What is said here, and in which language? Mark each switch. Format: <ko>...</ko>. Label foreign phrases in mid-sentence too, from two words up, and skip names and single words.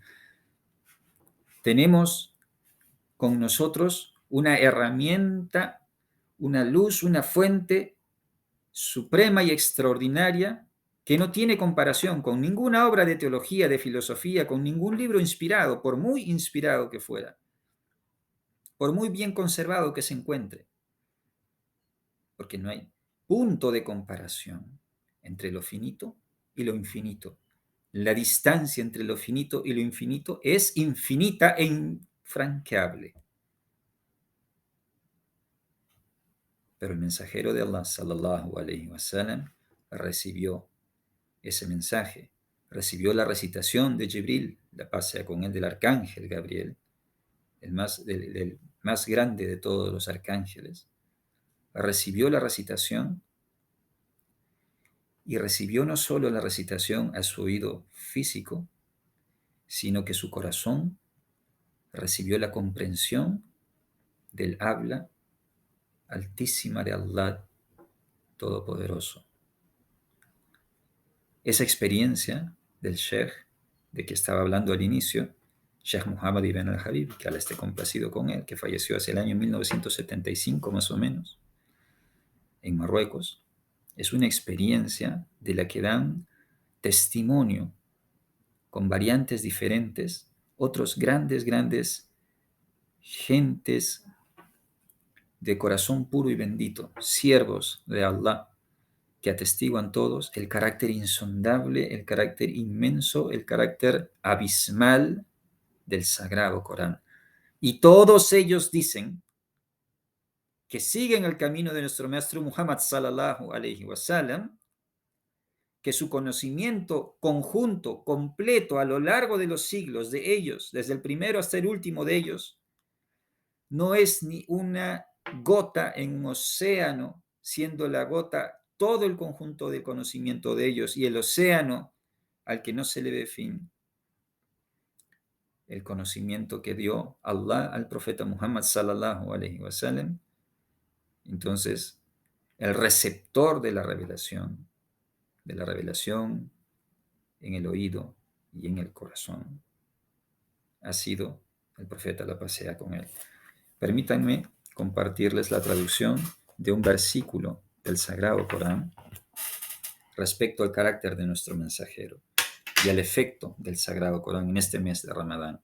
<es>tenemos con nosotros una herramienta, una luz, una fuente suprema y extraordinaria que no tiene comparación con ninguna obra de teología, de filosofía, con ningún libro inspirado, por muy inspirado que fuera, por muy bien conservado que se encuentre, porque no hay punto de comparación entre lo finito y lo infinito. La distancia entre lo finito y lo infinito es infinita e infranqueable. Pero el mensajero de Allah,</es> <ar>صلى الله عليه وسلم,</ar> <es>recibió ese mensaje, recibió la recitación de Jibril, la paz sea con él, del arcángel Gabriel, del más grande de todos los arcángeles, recibió la recitación y recibió no solo la recitación a su oído físico, sino que su corazón recibió la comprensión del habla altísima de Allah Todopoderoso. Esa experiencia del Sheikh, de que estaba hablando al inicio, Sheikh Muhammad ibn al-Habib, que Allah esté complacido con él, que falleció hace el año 1975 más o menos, en Marruecos, es una experiencia de la que dan testimonio con variantes diferentes otros grandes gentes de corazón puro y bendito, siervos de Allah, que atestiguan todos el carácter insondable, el carácter inmenso, el carácter abismal del Sagrado Corán. Y todos ellos dicen que siguen el camino de nuestro maestro Muhammad</es> <ar>صلى الله عليه وسلم,</ar> <es>que su conocimiento conjunto, completo, a lo largo de los siglos de ellos, desde el primero hasta el último de ellos, no es ni una gota en un océano, siendo la gota todo el conjunto del conocimiento de ellos y el océano al que no se le ve fin. El conocimiento que dio Allah al profeta Muhammad</es> <ar>صلى الله عليه وسلم.</ar> <es>Entonces, el receptor de la revelación en el oído y en el corazón, ha sido el profeta, la paz sea con él. Permítanme compartirles la traducción de un versículo del Sagrado Corán respecto al carácter de nuestro mensajero y al efecto del Sagrado Corán en este mes de Ramadán.</es>